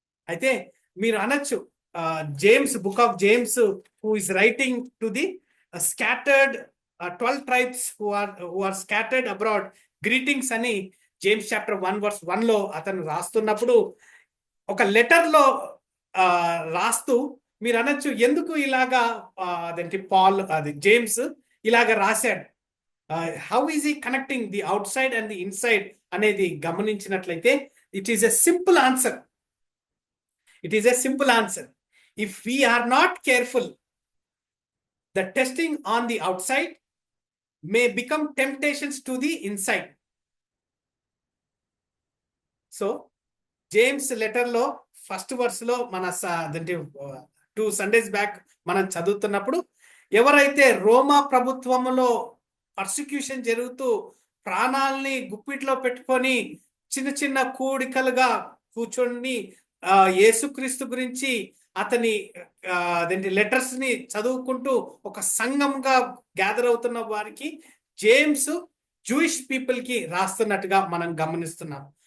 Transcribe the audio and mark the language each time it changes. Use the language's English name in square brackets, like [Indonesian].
[Telugu] అయితే మీరు అనొచ్చు, James, book of James [English] who is writing to the scattered 12 tribes who are scattered abroad, greetings [Telugu] అని James chapter 1 verse 1 లో అతను రాస్తున్నప్పుడు ఒక లెటర్ లో రాస్తూ మీరు అనొచ్చు, ఎందుకు ఇలాగా అదేంటి పాల్ అది జేమ్స్ ఇలాగా రాశాడు, [English] how is ఈ connecting the outside and the inside [Telugu] అనేది గమనించినట్లయితే [English] It is a simple answer. It is a simple answer. If we are not careful, the testing on the outside may become temptations to the inside. [Telugu] So James letter లో first verse లో మన 2 Sundays back మనం చదువుతున్నప్పుడు ఎవరైతే రోమా ప్రభుత్వంలో persecution జరుగుతూ ప్రాణాలని గుప్పిట్లో పెట్టుకొని చిన్న చిన్న కూడికలుగా కూర్చొని యేసుక్రీస్తు గురించి అతని అదేంటి లెటర్స్ ని చదువుకుంటూ ఒక సంఘంగా గ్యాదర్ అవుతున్న వారికి జేమ్స్ జూయిష్ పీపుల్ కి రాస్తున్నట్టుగా మనం గమనిస్తున్నాం.